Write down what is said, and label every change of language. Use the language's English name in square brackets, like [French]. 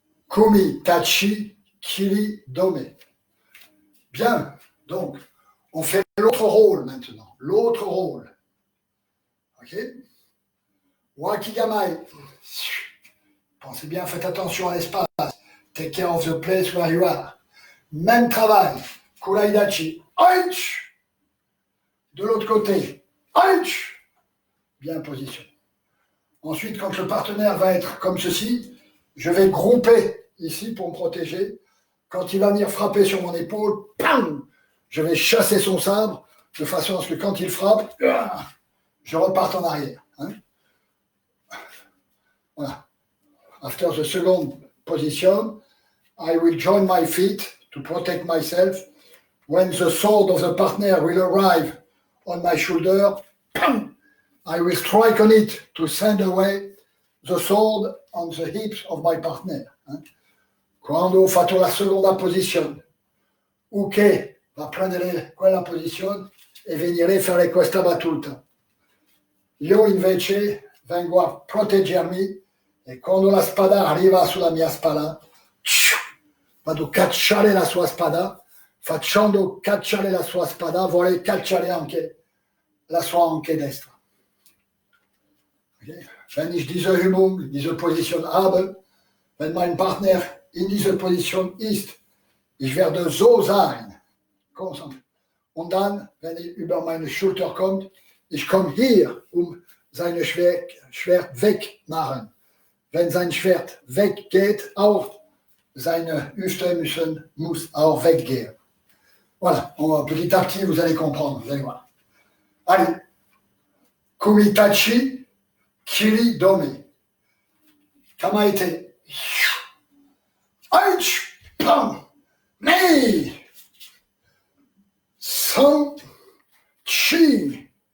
[Japanese] Kumi, Tachi, Kiri, Dome. Bien. [French] Donc, on fait l'autre rôle maintenant. L'autre rôle. OK? Wakigamai. Pensez bien, faites attention à l'espace. [English] Take care of the place where you are. [French] Même travail. Kuraidachi. Aïch. De l'autre côté. Aïch. Bien position. Ensuite, quand le partenaire va être comme ceci, je vais grouper ici pour me protéger. Quand il va venir frapper sur mon épaule, pam, je vais chasser son sabre de façon à ce que quand il frappe, je reparte en arrière. Hein. Voilà. [English] After the second position, I will join my feet to protect myself. When the sword of the partner will arrive on my shoulder, pam, I will strike on it to send away the sword on the hips of my partner. [Italian] Quando ho fatto la seconda posizione, Uke va prendere quella posizione e venire a fare questa battuta. Io invece vengo a proteggermi e quando la spada arriva sulla mia spalla, vado a cacciare la sua spada, facendo cacciare la sua spada, vuole cacciare anche la sua anche destra. Okay. [German] Wenn ich diese Übung, diese Position habe, wenn mein Partner in dieser Position ist, ich werde so sein, und dann, wenn er über meine Schulter kommt, ich komme hier, sein Schwert wegmachen. Wenn sein Schwert weggeht, auch seine Hüfte muss auch weggehen. [French] Voilà, petit à petit, vous allez comprendre, vous allez voir. [Japanese] Allez, Kumitachi, Kiri Dome. Kamaete. Aïch, pam, nei, san, chi.